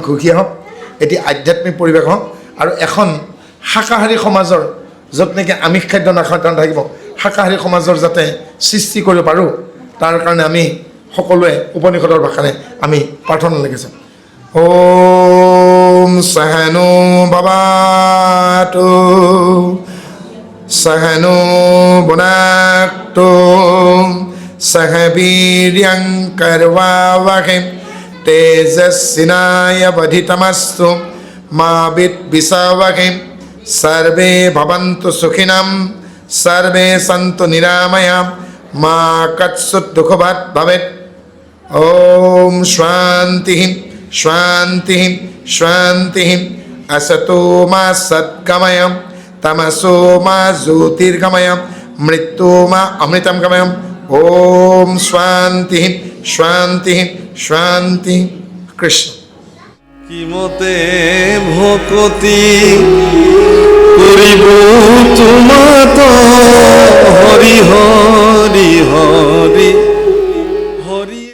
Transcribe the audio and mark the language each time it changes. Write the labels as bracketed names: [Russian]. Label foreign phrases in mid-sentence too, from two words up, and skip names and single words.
[Assamese] ঘুষি হওক এটি আধ্যাত্মিক পৰিৱেশ হওক আৰু এখন শাকাহাৰী সমাজৰ য'ত নেকি আমিষ খাদ্য নাথাকিব শাকাহাৰী সমাজৰ যাতে সৃষ্টি কৰিব পাৰোঁ তাৰ কাৰণে আমি সকলোৱে উপনিষদৰ ভাষাৰে আমি প্ৰাৰ্থনা লিখিছোঁ [Sanskrit] ओम सहनो भवतु सहनो भुनाक्तु सह वीर्यं कर्वावहै तेजस्विनावधीतमस्तु मा विद्विषावहै सर्वे भवन्तु सुखिनं सर्वे सन्तु निरामया मा कच्छुत् दुःखभाग् भवेत् ॐ शान्तिः शान्तिः शान्तिः असतो मा सद्गमय तमसो मा ज्योतिर्गमय मृत्यो मा अमृतं गमय ॐ शान्तिः शान्तिः शान्तिः कृष्ण [Assamese] কিমতে ভকতি করিব তোমাত হরি হরি হরি